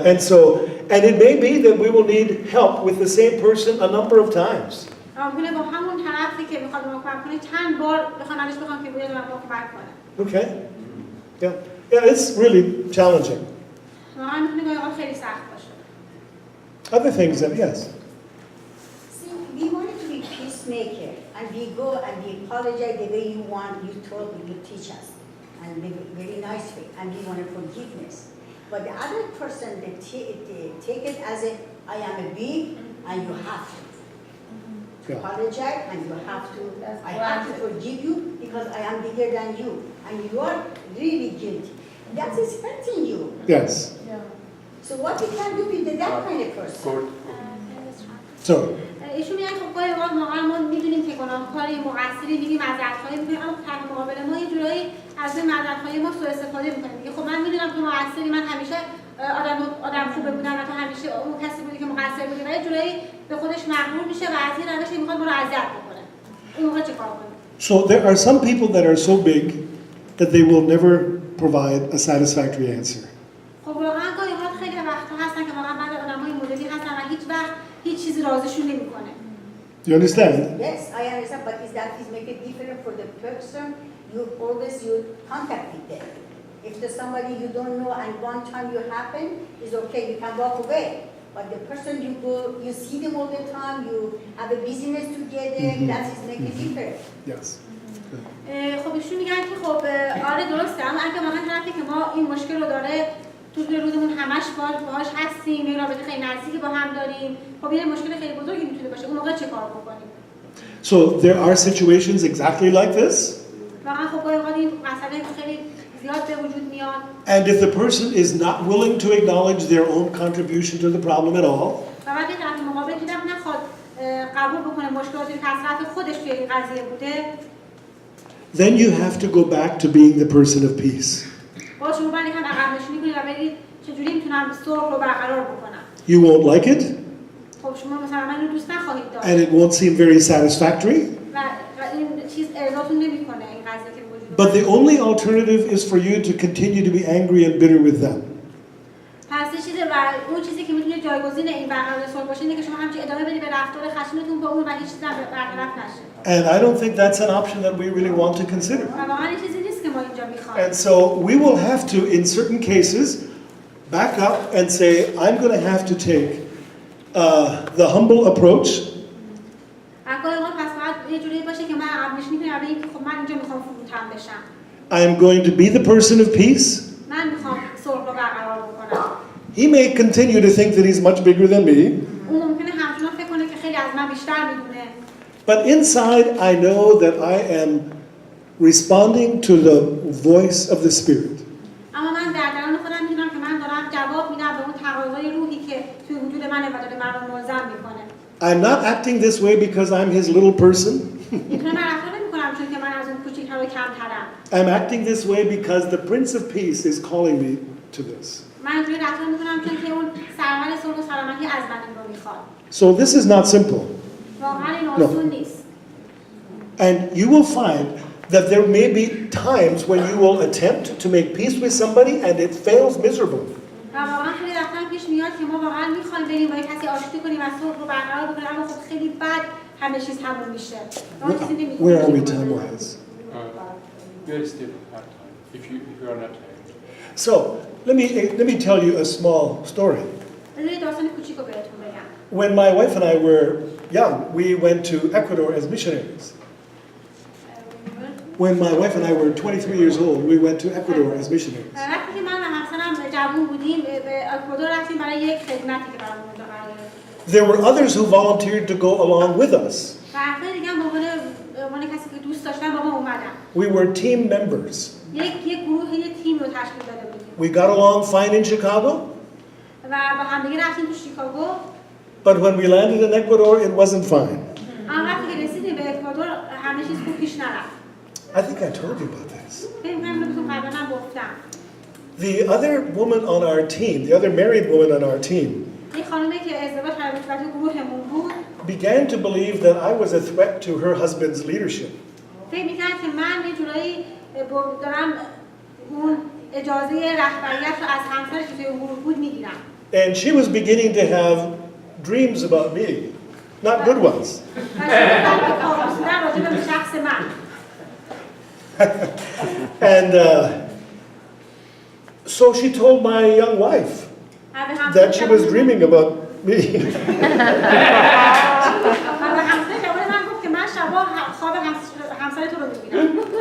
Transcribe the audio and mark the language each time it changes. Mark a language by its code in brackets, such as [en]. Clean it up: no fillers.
[en] And it may be that we will need help with the same person a number of times. [fa] ممکنه با همون طرفی که میخواد به ما کمک کنه چند بار بخوام ازش بخوام که بیاد به ما کمک کنه. [en] Okay? Yeah, it's really challenging. [fa] واقعا میتونه گاهی اوقات خیلی سخت باشه. [en] Other things that, yes. See, we wanted to be peacemaker, and we go and we apologize the way you want, you told me, you teach us, and the very nice way, and we want forgiveness. But the other person, they take it as a, I am a weak, and you have to. Yeah. apologize, and you have to, I have to forgive you because I am bigger than you, and you are really guilty. That is hurting you. Yes. So what you can do with that kind of person? Gord. So, [fa] ایشون میگن خب گاهی اوقات واقعا ما میدونیم که گناهکاری مقصری میگیم معذرت‌خواهی می‌کنیم اما طرف مقابل ما یه جورایی از این معذرت‌خواهی ما سوء استفاده می‌کنه میگه خب من میدونم که مقصری من همیشه آدم خوبه بودم و تو همیشه اون کسی بودی که مقصر بودی و یه جورایی به خودش مغرور میشه و از این روش میخواد ما رو اذیت بکنه اون موقع چیکار کنه [en] so there are some people that are so big that they will never provide a satisfactory answer. [fa] خب واقعا گاهی اوقات خیلی وقتا هستن که واقعا بعضی آدم‌های مدلی هستن و هیچ وقت هیچ چیزی راضیشون نمی‌کنه [en] You understand? Yes, I understand, but is that is make it different for the person you always you contact with them. If there's somebody you don't know and one time you happen, is okay, you can walk away. But the person you go, you see them all the time, you have a business together, that is make it different. Yes. [fa] خب ایشون میگن که خب آره درسته اما اگه واقعا طرفی که ما این مشکل رو داره تو روزمون همش باهاش هستیم یه رابطه خیلی نزدیکی با هم داریم خب یه مشکل خیلی بزرگی میتونه باشه اون موقع چه کار بکنیم [en] So there are situations exactly like this. [fa] واقعا خب گاهی اوقات این مسئله خیلی زیاد به وجود میاد [en] And if the person is not willing to acknowledge their own contribution to the problem at all, [fa] و وقتی طرف مقابل که نخواد قبول بکنه مشکلاتی که از طرف خودش توی این قضیه بوده [en] then you have to go back to being the person of peace. [fa] با شما باید یکم عقب نشینی کنید و بگید چجوری میتونم صلح رو برقرار بکنم [en] You won't like it, [fa] خب شما مثلا من رو دوست نخواهید داشت [en] and it won't seem very satisfactory, [fa] و این چیز ارضاتون نمیکنه این قضیه که وجود [en] but the only alternative is for you to continue to be angry and bitter with them. [fa] پس یه چیزه و اون چیزی که میتونه جایگزین این برقرار صلح باشه اینه که شما همچین ادامه بدید به رفتار خشنتون با اون و هیچ چیزی هم برطرف نشه [en] And I don't think that's an option that we really want to consider. [fa] و واقعا این چیزی نیست که ما اینجا میخوایم [en] And so we will have to, in certain cases, back up and say, I'm going to have to take the humble approach. [fa] گاهی اوقات پس باید یه جوری باشه که من عقب نشینی کنم و بگم که خب من اینجا میخوام فروتن بشم [en] I am going to be the person of peace. [fa] من میخوام صلح رو برقرار بکنم [en] He may continue to think that he's much bigger than me, [fa] اون ممکنه همچنان فکر کنه که خیلی از من بیشتر میدونه [en] but inside I know that I am responding to the voice of the Spirit. [fa] اما من در درون خودم میدونم که من دارم جواب میدم به اون تقاضای روحی که توی وجود منه و داره من رو ملزم میکنه [en] I'm not acting this way because I'm his little person. [fa] اینطور من رفتار نمیکنم چون که من از اون کوچیک‌تر و کمترم [en] I'm acting this way because the Prince of Peace is calling me to this. [fa] من اینطوری رفتار میکنم چون که اون سرور صلح و سلامتی از من این رو میخواد [en] So this is not simple. [fa] واقعا این [en] No. [fa] آسون نیست [en] And you will find that there may be times when you will attempt to make peace with somebody and it fails miserably. [fa] و واقعا خیلی رفتن پیش میاد که ما واقعا میخوایم بریم با یک کسی آشتی کنیم و صلح رو برقرار بکنیم اما خب خیلی بد همه چیز تموم میشه و اون چیزی نمی‌تونیم [en] Where are we [fa] بکنیم. [en] time-wise? You still have time if you are not tired. So let me tell you a small story. [fa] بذارید یه داستان کوچیک رو بهتون بگم [en] When my wife and I were young, we went to Ecuador as missionaries. When my wife and I were 23 years old, we went to Ecuador as missionaries. [fa] وقتی که من و همسرم جوون بودیم به اکوادور رفتیم برای یک خدمتی که برامون اونجا قرار گرفت [en] There were others who volunteered to go along with us. [fa] و افراد دیگه هم به عنوان کسی که دوست داشتن با ما اومدن [en] We were team members. [fa] یک گروه یه تیم رو تشکیل داده بودیم [en] We got along fine in Chicago, [fa] و با همدیگه رفتیم تو شیکاگو [en] but when we landed in Ecuador, it wasn't fine. [fa] اما وقتی که رسیدیم به اکوادور همه چیز خوب پیش نرفت [en] I think I told you about this. [fa] فکر می‌کنم اینو بهتون قبلا هم گفتم [en] The other woman on our team, the other married woman on our team, [fa] یک خانمی که ازدواج کرده بود و تو گروهمون بود [en] began to believe that I was a threat to her husband's leadership. [fa] فکر می‌کرد که من یه جورایی دارم اون اجازه رهبریت رو از همسرش که توی اون گروه بود میگیرم [en] And she was beginning to have dreams about me, not good ones. [fa] و شروع کرد به کابوس دیدن راجع به شخص من [en] And so she told my young wife [fa] و به همسر [en] that she was dreaming about me. [fa] و به همسر جوان من گفت که من شبا خواب همسر تو رو می‌بینم